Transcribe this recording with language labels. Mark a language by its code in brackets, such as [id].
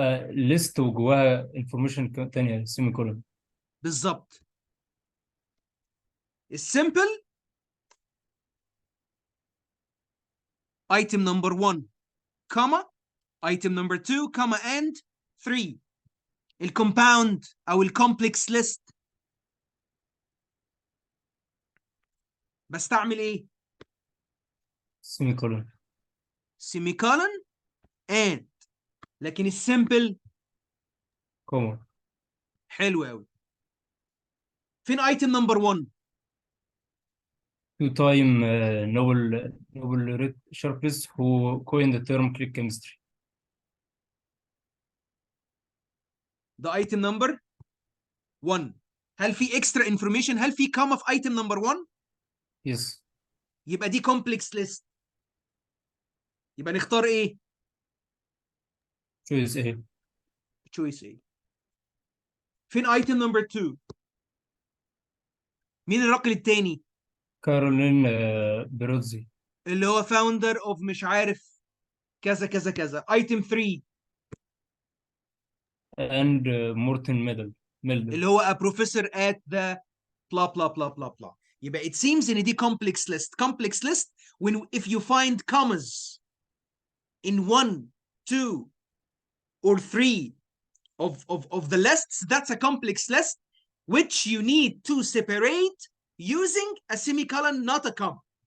[en] list وجواها information تانية semicolon. [ar] بالظبط. [en] السمبل item number 1 comma item number 2 comma and 3. [ar] الكومباوند او الكومبلكس ليست بستعمل ايه؟ [en] semicolon. semicolon and. [ar] لكن السمبل [en] comma. [ar] حلو قوي. فين [en] item number 1؟ two-time Nobel sharpists who coined the term click chemistry. The item number 1. [ar] هل في [en] extra information؟ [ar] هل في comma في item number 1؟ [en] Yes. [ar] يبقى دي complex list. يبقى نختار ايه؟ [en] Choice A. choice A. [ar] فين item number 2؟ مين الرقم التاني؟ كارولين بيروتزي. اللي هو [en] founder of [ar] مش عارف كذا كذا كذا. [en] item 3 and مورتن ميدل. [ar] اللي هو [en] a professor at the blah blah blah blah blah. يبقى it seems ان دي complex list. complex list when if you find commas in 1, 2 or 3 of the lists, that's a complex list which you need to separate using a semicolon, not a comma.